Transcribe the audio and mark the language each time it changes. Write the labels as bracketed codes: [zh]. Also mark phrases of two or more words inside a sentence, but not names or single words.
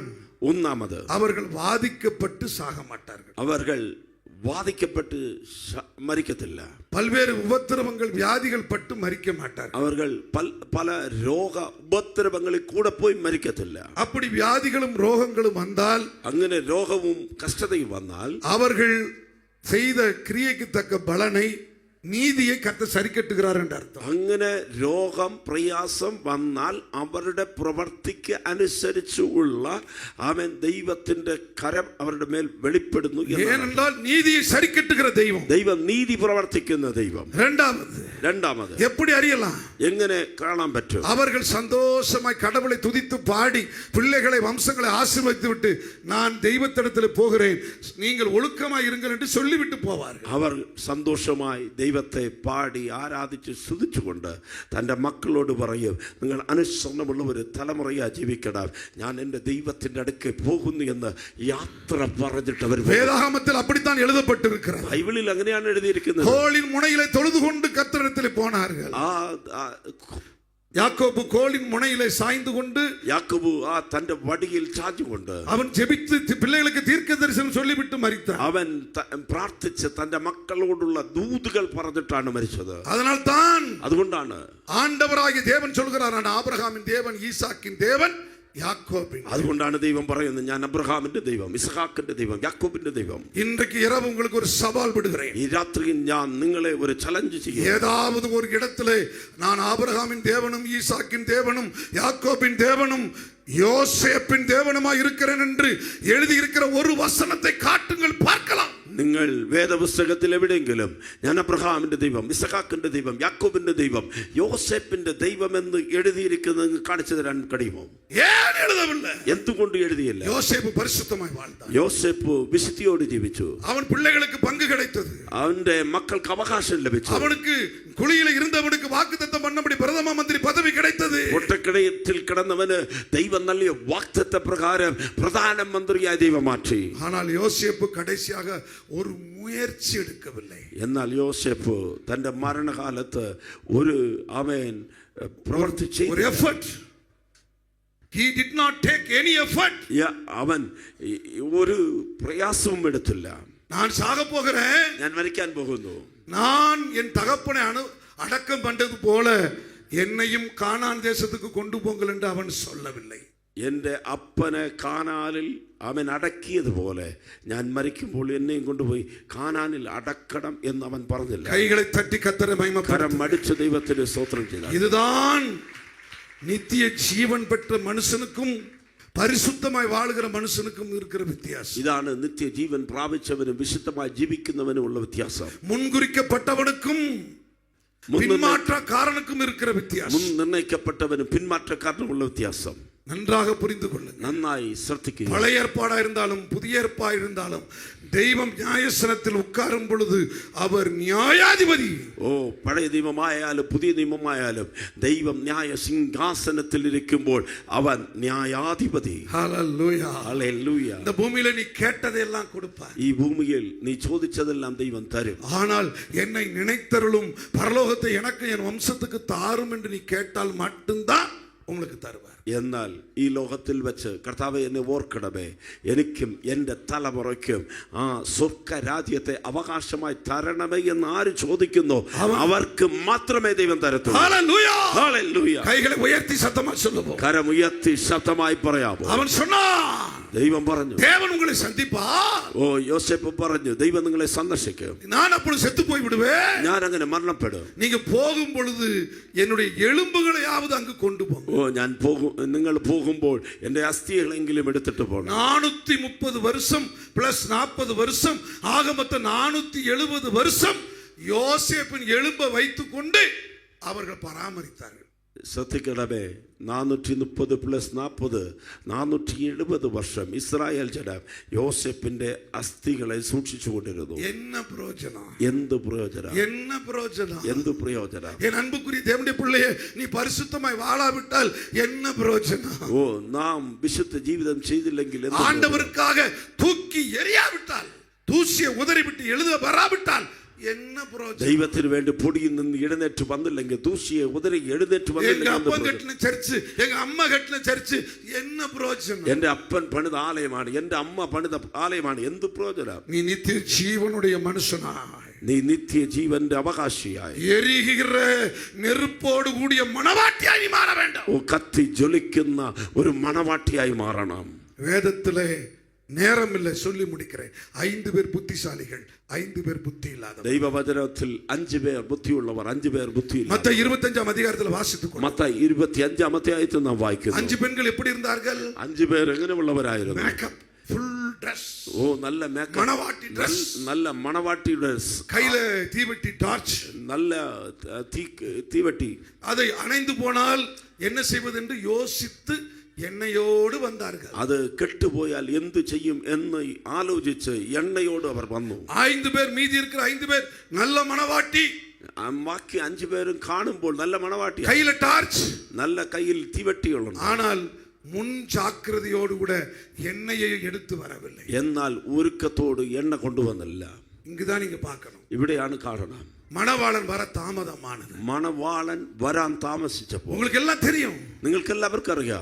[ml] ഒന്നാമത്, [ta] அவர்கள் வாதிக்கப்பட்டு சாக மாட்டார்கள். [ml] അവർ വാദിക്കപ്പെട്ട് മരിക്കത്തില്ല. [ta] பல்வேறு உபத்திரவங்கள் வியாதிகள் பட்டு மரிக்க மாட்டார்கள். [ml] അവർ പല രോഗ ഉപദ്രവങ്ങളിൽ കൂടെ പോയി മരിക്കത്തില്ല. [ta] அப்படி வியாதிகளும் ரோகங்களும் வந்தால், [ml] അങ്ങനെ രോഗവും കഷ്ടതയും വന്നാൽ, [ta] அவர்கள் செய்த கிரியைக்கு தக்க பலனை, [ml] നീതിയെ കർത്താവ് സരിക്കെട്ടുகிறார் എன்ற അർത്ഥം. അങ്ങനെ രോഗം പ്രയാസം വന്നാൽ അവരുടെ പ്രവർത്തിക്ക് അനുസരിച്ചുള്ള അവൻ ദൈവത്തിന്റെ കരം അവരുടെ മേൽ വെളിപ്പെടുന്നു. [ta] ஏனென்றால் நீதியை சரிக்கட்டுகிற தெய்வம், [ml] ദൈവം നീതി പ്രവർത്തിക്കുന്ന ദൈവം. രണ്ടാമത് [ta] எப்படி அறியலாம்? [ml] എങ്ങനെ കാണാൻ പറ്റും? [ta] அவர்கள் சந்தோஷமாய் கடவுளை துதித்து பாடி பிள்ளைகளை வம்சங்களை ஆசீர்வதித்து விட்டு, நான் தெய்வத்திடத்தில் போகிறேன், நீங்கள் ஒழுக்கமாய் இருங்கள் என்று சொல்லிவிட்டு போவார்கள். [ml] അവർ സന്തോഷമായി ദൈവത്തെ പാടി ആരാധിച്ച് സ്തുതിച്ചുകൊണ്ട് തൻ്റെ മക്കളോട് പറയും, നിങ്ങൾ അനുസരണമുള്ള ഒരു തലമുറയാ ജീവിക്കണം, ഞാൻ എൻ്റെ ദൈവത്തിൻ്റെ അടുക്കൽ പോകുന്നു എന്ന് യാത്ര പറഞ്ഞിട്ട് അവർ. [ta] வேதாகமத்தில் அப்படித்தான் எழுதப்பட்டிருக்கிறது. [ml] ബൈബിളിൽ അങ്ങനെയാണ് എഴുതിയിരിക്കുന്നത്. [ta] கோலின் முனையிலே தொழுது கொண்டு கர்த்தரிடத்தில் போனார்கள். யாக்கோபு கோலின் முனையிலே சாய்ந்து கொண்டு, [ml] യാക്കോബ് തന്റെ വടിയിൽ ചാഞ്ഞുകൊണ്ട് [ta] அவன் ஜெபித்து பிள்ளைகளுக்கு தீர்க்க தரிசனம் சொல்லிவிட்டு மரித்தான். [ml] അവൻ പ്രാർത്ഥിച്ച് തന്റെ മക്കളോടുള്ള ദൂതുകൾ പറഞ്ഞിട്ടാണ് മരിച്ചത്. അതുകൊണ്ടാണ് [ta] ஆண்டவராகிய தேவன் சொல்கிறார், நான் ஆபிரகாமின் தேவன், ஈசாக்கின் தேவன், யாக்கோபின். [ml] അതുകൊണ്ടാണ് ദൈവം പറയുന്നത്, ഞാൻ അബ്രഹാമിന്റെ ദൈവം, ഇസ്ഹാക്കിന്റെ ദൈവം, യാക്കോബിന്റെ ദൈവം. [ta] இன்றைக்கு இரவு உங்களுக்கு ஒரு சவால் விடுகிறேன். [ml] ഈ രാത്രി ഞാൻ നിങ്ങളെ ഒരു ചലഞ്ച് ചെയ്യും. [ta] ஏதாவது ஒரு இடத்திலே நான் ஆபிரகாமின் தேவனும், ஈசாக்கின் தேவனும், யாக்கோபின் தேவனும், யோசேப்பின் தேவனுமாய் இருக்கிறேன் என்று எழுதியிருக்கிற ஒரு வசனத்தை காட்டுங்கள், பார்க்கலாம். [ml] നിങ്ങൾ വേദപുസ്തകത്തിൽ എവിടെയെങ്കിലും ഞാൻ അബ്രഹാമിന്റെ ദൈവം, ഇസ്ഹാക്കിന്റെ ദൈവം, യാക്കോബിന്റെ ദൈവം, യോസേപ്പിന്റെ ദൈവം എന്ന് എഴുതിയിരിക്കുന്നത് കാണിച്ചു തരാൻ കഴിയുമോ? എന്തുകൊണ്ട് എഴുതിയില്ല? [ta] யோசேப்பு பரிசுத்தமாய் வாழ்ந்தான். [ml] യോസേപ്പ് വിശുദ്ധിയോട് ജീവിച്ചു. [ta] அவன் பிள்ளைகளுக்கு பங்கு கிடைத்தது. [ml] അവന്റെ മക്കൾക്ക് അവകാശം ലഭിച്ചു. [ta] அவனுக்கு குழியில் இருந்தவனுக்கு வாக்குத்தத்தம் பண்ணபடி பிரதம மந்திரி பதவி கிடைத்தது. [ml] ഒട്ടക്കിടയിൽ കിടന്നവന് ദൈവം നൽകിയ വാഗ്ദത്ത പ്രകാരം പ്രധാനമന്ത്രിയായി ദൈവം മാറ്റി. [ta] ஆனால் யோசேப்பு கடைசியாக ஒரு முயற்சி எடுக்கவில்லை. [ml] എന്നാൽ യോസേഫ് തന്റെ മരണകാലത്ത് ഒരു അവൻ പ്രവർത്തിച്ചു [ta] ஒரு எஃபர்ட். [en] He did not take any effort. [ml] അവൻ ഒരു പ്രയാസവും എടുത്തില്ല. [ta] நான் சாக போகிறேன், [ml] ഞാൻ മരിക്കാൻ പോകുന്നു, [ta] நான் என் தகப்பனை அடக்கம் பண்ணது போல என்னையும் கானான் தேசத்துக்கு கொண்டு போங்கள் என்று அவன் சொல்லவில்லை. [ml] എൻ്റെ അപ്പനെ കാനാനിൽ അവൻ അടക്കിയതുപോലെ ഞാൻ മരിക്കുമ്പോൾ എന്നെയും കൊണ്ടുപോയി കാനാനിൽ അടക്കണം എന്ന് അവൻ പറഞ്ഞില്ല. കൈകളെ തട്ടി കർത്തരെ മഹിമപ്പെടുത്തുക. കരം അടിച്ച് ദൈവത്തിന് സ്തോത്രം ചെയ്തു. [ta] இதுதான் நித்திய ஜீவன் பெற்ற மனுஷனுக்கும் பரிசுத்தமாய் வாழுகிற மனுஷனுக்கும் இருக்கிற வித்தியாசம். [ml] ഇതാണ് നിത്യജീവൻ പ്രാപിച്ചവനും വിശുദ്ധമായി ജീവിക്കുന്നവനും ഉള്ള വ്യത്യാസം. [ta] മുൻകുറിക്കപ്പെട്ടവനുക്കും பின்மாற்றக்காரனுக்கும் இருக்கிற வித்தியாசம். [ml] മുൻ നിർണയിക്കപ്പെട്ടവനും പിന്മാറ്റക്കാരനും ഉള്ള വ്യത്യാസം [ta] நன்றாக புரிந்து கொள்ளுங்கள். [ml] നന്നായി ശ്രദ്ധിക്കുക. [ta] பழைய ஏற்பாடா இருந்தாலும் புதிய ஏற்பாடா இருந்தாலும் தெய்வம் நியாயசனத்தில் உட்காரும் பொழுது அவர் நியாயாதிபதி. [ml] പഴയ നിയമമായാലും പുതിയ നിയമമായാലും ദൈവം ന്യായ സിംഹാസനത്തിൽ ഇരിക്കുമ്പോൾ അവൻ ന്യായാധിപതി. [ta] ஹல்லேலூயா. [ml] ഹല്ലേലൂയ. [ta] இந்த பூமியில நீ கேட்டதெல்லாம் கொடுப்பார். [ml] ഈ ഭൂമിയിൽ നീ ചോദിച്ചതെല്ലാം ദൈവം തരും. [ta] ஆனால் என்னை நினைத்தருளும் பரலோகத்தை எனக்கு என் வம்சத்துக்கு தாரும் என்று நீ கேட்டால் மட்டும்தான் உங்களுக்கு தருவார். [ml] എന്നാൽ ഈ ലോകത്തിൽ വെച്ച് കർത്താവേ എന്നെ ഓർക്കണമേ, എനിക്കും എൻ്റെ തലമുറയ്ക്കും ആ സ്വർഗ രാജ്യത്തെ അവകാശമായി തരണമേ എന്ന് ആര് ചോദിക്കുന്നു അവർക്ക് മാത്രമേ ദൈവം തരത്തുള്ളൂ. ഹല്ലേലൂയ. ഹല്ലേലൂയ. കൈകളെ ഉയർത്തി ശബ്ദമായി சொல்லுவோம். കരമുയർത്തി ശബ്ദമായി പറയാമോ? അവൻ சொன்னான், ദൈവം പറഞ്ഞു, [ta] தேவன் உங்களை சந்திப்பார். [ml] യോസേഫ് പറഞ്ഞു, ദൈവം നിങ്ങളെ സന്ദർശിക്കും. [ta] நான் அப்பொழுது செத்து போய் விடுவேன். [ml] ഞാൻ അങ്ങനെ മരണപ്പെടും. [ta] நீங்க போகும் பொழுது என்னுடைய எலும்புகளையாவது அங்கு கொண்டு போங்க. [ml] ഞാൻ പോകും, നിങ്ങൾ പോകുമ്പോൾ എൻ്റെ അസ്ഥികളെങ്കിലും എടുത്തിട്ട് പോകണം. [ta] 430 வருஷம் பிளஸ் 40 வருஷம் ஆக மொத்தம் 470 வருஷம் யோசேப்பின் எலும்பை வைத்துக் கொண்டு அவர்கள் பராமரித்தார்கள். [ml] ശ്രദ്ധിക്കണമേ, 430 പ്ലസ് 40 470 വർഷം ഇസ്രായേൽ ജനം യോസേപ്പിന്റെ അസ്ഥികളെ സൂക്ഷിച്ചു കൊണ്ടിരുന്നു. [ta] என்ன பிரயோஜனம்? [ml] എന്ത് പ്രയോജനം? [ta] என்ன பிரயோஜனம்? [ml] എന്ത് പ്രയോജനം? [ta] என் அன்புக்குரிய தேவனுடைய பிள்ளையே, நீ பரிசுத்தமாய் வாழாவிட்டால் என்ன பிரயோஜனம்? [ml] നാം വിശുദ്ധ ജീവിതം ചെയ്തില്ലെങ്കിൽ എന്ത് പ്രയോജനം? [ta] ஆண்டவருக்காக தூக்கி எறியாவிட்டால், தூசியை உதறிவிட்டு எழுத வராவிட்டால் என்ன பிரயோஜனம்? [ml] ദൈവത്തിന് വേണ്ടി പൊടിയിൽ നിന്ന് എഴുന്നേറ്റ് വന്നില്ലെങ്കിൽ, ദൂഷിയെ ഉദരി എഴുന്നേറ്റ് [ta] எங்க [ml] വന്നില്ലെങ്കിൽ [ta] அப்பா கட்டின சர்ச், எங்க அம்மா கட்டின சர்ச், என்ன பிரயோஜனம்? [ml] എന്റെ അപ്പൻ പണിത ആലയമാണ്, എന്റെ അമ്മ പണിത ആലയമാണ്, എന്ത് പ്രയോജനം? [ta] நீ நித்திய ஜீவனுடைய மனுஷனாய், [ml] നീ നിത്യ ജീവന്റെ അവകാശിയായി, [ta] எரிகிற நெருப்போடு கூடிய மணவாட்டியாய் நீ மாற வேண்டும். [ml] കത്തി ജ്വലിക്കുന്ന ഒരു മണവാട്ടിയായി മാറണം. [ta] வேதத்திலே நேரம் இல்லை, சொல்லி முடிக்கிறேன். 5 பேர் புத்திசாலிகள், 5 பேர் புத்தி இல்லாதவர். [ml] ദൈവവചനത്തിൽ 5 പേർ ബുദ്ധിയുള്ളവർ, 5 പേർ ബുദ്ധിയില്ല. [ta] மத்தேயு 25 அதிகாரத்தில் வாசித்துக்கொள்ளுங்கள். [ml] മത്തായി 25 അധ്യായത്തിൽ നാം വായിക്കുന്നു. [ta] 5 பெண்கள் எப்படி இருந்தார்கள்? [ml] 5 പേർ എങ്ങനെയുള്ളവരായിരുന്നു? [ta] மேக்கப், [en] full Dress, [ml] നല്ല മേക്കപ്പ്, [ta] மணவாட்டி Dress, [ml] നല്ല മണവാട്ടി ഡ്രസ്, [ta] கையில தீவெட்டி டார்ச், [ml] നല്ല തീവട്ടി. [ta] அதை அணைந்து போனால் என்ன செய்வது என்று யோசித்து എണ്ണയോട് വന്നാர்கள். [ml] അത് കെട്ടുപോയാൽ എന്ത് ചെയ്യും എന്ന് ആലോചിച്ച് എണ്ണയോട് അവർ വന്നു. 5 പേർ, [ta] மீதி இருக்கிற 5 பேர் நல்ல மணவாட்டி. [ml] ബാക്കി 5 പേരും കാണുമ്പോൾ നല്ല മണവാട്ടി, [ta] கையில டார்ச், [ml] നല്ല കയ്യിൽ തീവട്ടികളുണ്ട്. [ta] ஆனால் முன் ஜாக்கிரதையோடு கூட எண்ணெயை எடுத்து வரவில்லை. [ml] എന്നാൽ ഒരുക്കത്തോട് എണ്ണ കൊണ്ടുവന്നില്ല. [ta] இங்குதான் நீங்க பார்க்கணும். [ml] ഇവിടെയാണ് കാണണം. [ta] மணவாளன் வர தாமதமானது. [ml] മണവാളൻ വരാൻ താമസിച്ചപ്പോൾ, [ta] உங்களுக்கு எல்லாம் தெரியும், [ml] നിങ്ങൾക്ക് എല്ലാവർക്കും അറിയാം,